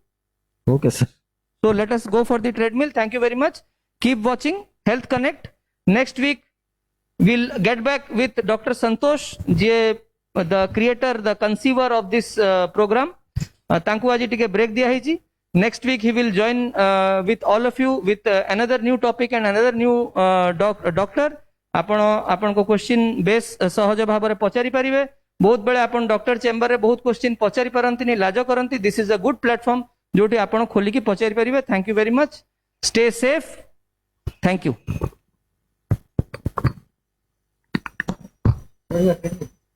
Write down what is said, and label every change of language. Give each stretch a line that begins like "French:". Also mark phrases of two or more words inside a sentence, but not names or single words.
English: okay sir so let us go for the treadmill thank you very much keep watching Health Connect next week we'll get back with Dr. Santosh je the creator the conceiver of this program
Odia: ତାଙ୍କୁ ଆଜ ଟିକେ
English: ब्रेक
Hindi: दिया है जी
English: next week he will join with all of you with another new topic and another new doctor
Odia: ଆପଣ କୋ କ୍ୱେଶ୍ଚନ ବେସ ସହଜ ଭାବ ରେ ପଚାରି ପରିବେ ବହୁତ ବେଳେ ଆପଣ ଡକ୍ଟର ଚେମ୍ବର ରେ ବହୁତ କ୍ୱେଶ୍ଚନ ପଚାରି ପରନ୍ତି ନି ଲାଜ କରନ୍ତି
English: this is a good platform
Odia: ଜୋଟି ଆପଣ ଖୋଲି କି ପଚାରି ପରିବେ
English: thank you very much stay safe thank you